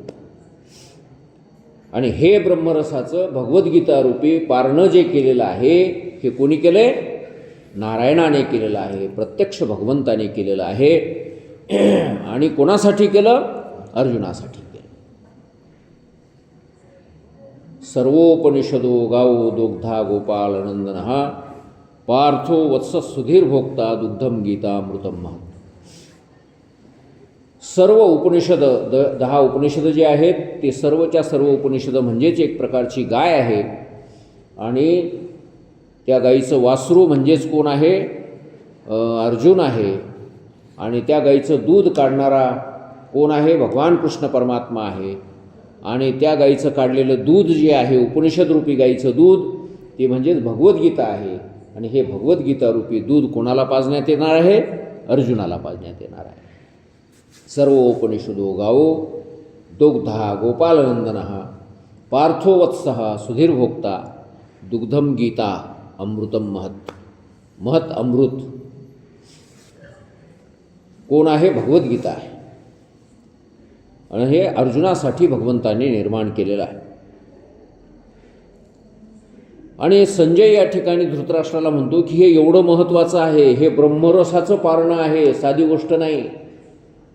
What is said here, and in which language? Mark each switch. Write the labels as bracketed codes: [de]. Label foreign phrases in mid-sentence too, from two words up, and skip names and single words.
[mr] आणि हे ब्रह्मरसाचं भगवद्गीतारूपी पारणं जे केलेलं आहे, हे कोणी केलं आहे? नारायणाने केलेलं आहे, प्रत्यक्ष भगवंताने केलेलं आहे. आणि कोणासाठी केलं? अर्जुनासाठी केलं. [sa] सर्वोपनिषदो गावो दुग्धा गोपालनंदनः पार्थो वत्स सुधीर भोक्ता दुग्धम गीतामृतम महत्. [mr] सर्व उपनिषद, 10 उपनिषद जे आहेत ते सर्वच्या सर्व उपनिषद म्हणजेच एक प्रकारची गाय आहे. आणि त्या गाईचं वासरू म्हणजेच कोण आहे? अर्जुन आहे. आणि त्या गाईचं दूध काढणारा कोण आहे? भगवान कृष्ण परमात्मा आहे. आणि त्या गाईचं काढलेलं दूध जे आहे, उपनिषदरूपी गाईचं दूध, ते म्हणजेच भगवद्गीता आहे. आणि हे भगवद्गीतारूपी दूध कोणाला पाजण्यात येणार आहे? अर्जुनाला पाजण्यात येणार आहे. [sa] सर्वोपनिषदो गावो दुग्धा गोपालनंदनः पार्थो वत्सः सुधीर भोक्ता दुग्धम गीता अमृतम महत्. [mr] महत् अमृत कोण आहे? भगवद्गीता आहे. आणि हे अर्जुनासाठी भगवंतांनी निर्माण केलेलं आहे. आणि संजय या ठिकाणी धृतराष्ट्राला म्हणतो की हे एवढं महत्त्वाचं आहे, हे ब्रह्मरसाचं पारणं आहे, साधी गोष्ट नाही.